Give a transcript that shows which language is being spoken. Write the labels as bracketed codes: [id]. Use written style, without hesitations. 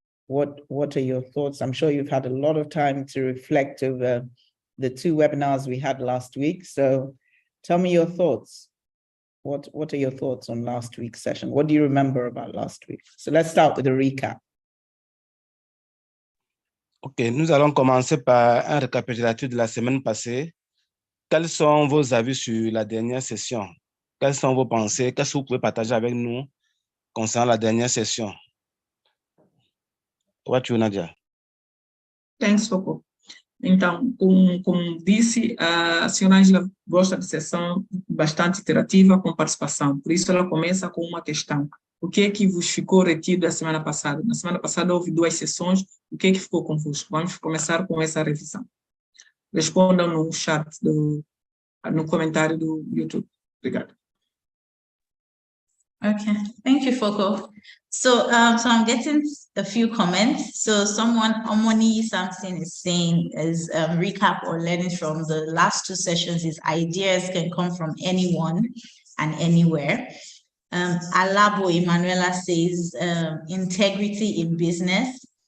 [en] What are your thoughts? I'm sure you've had a lot of time to reflect over the 2 webinars we had last week. So tell me your thoughts. What are your thoughts on last week's session? What do you remember about last week? So let's start with a recap. [fr] OK, nous allons commencer par un récapitulatif de la semaine passée. Quels sont vos avis sur la dernière session? Quelles sont vos pensées? Qu'est-ce que vous pouvez partager avec nous concernant la dernière session? [en] What you, Nadia? Thanks, Foko. [pt] Então, como disse, a senhora Angela gosta de sessão bastante interativa com participação. Por isso, ela começa com uma questão. O que é que vos ficou retido da semana passada? Na semana passada houve 2 sessões. O que é que ficou confuso? Vamos começar com essa revisão. Respondam no chat, no comentário do YouTube. Obrigado. [en] Okay, thank you, Foko. So I'm getting a few comments. So someone, Omoni something is saying is recap or learning from the last 2 sessions is ideas can come from anyone and anywhere. Alabo Emanuela says integrity in business.